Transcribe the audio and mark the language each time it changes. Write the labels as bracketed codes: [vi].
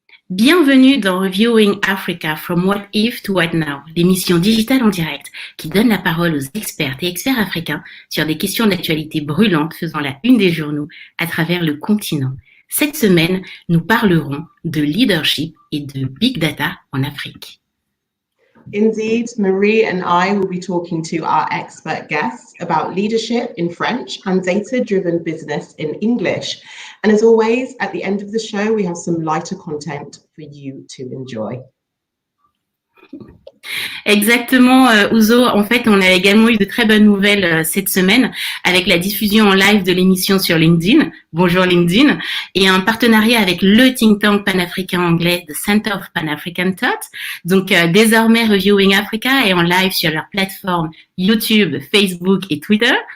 [fr] Bienvenue dans Reviewing Africa from What If to What Now, l'émission digitale en direct qui donne la parole aux expertes et experts africains sur des questions d'actualité brûlantes faisant la une des journaux à travers le continent. Cette semaine, nous parlerons de leadership et de big data en Afrique. [en] Indeed, Marie and I will be talking to our expert guests about leadership in French and data-driven business in English. And as always, at the end of the show, we have some lighter content for you to enjoy. [fr] Exactement, Ouzo. En fait, on a également eu de très bonnes nouvelles cette semaine avec la diffusion en live de l'émission sur LinkedIn. Bonjour LinkedIn. Et un partenariat avec le think tank panafricain anglais, The Center of Pan-African Thought. Donc, désormais, Reviewing Africa est en live sur leur plateforme YouTube, Facebook et Twitter.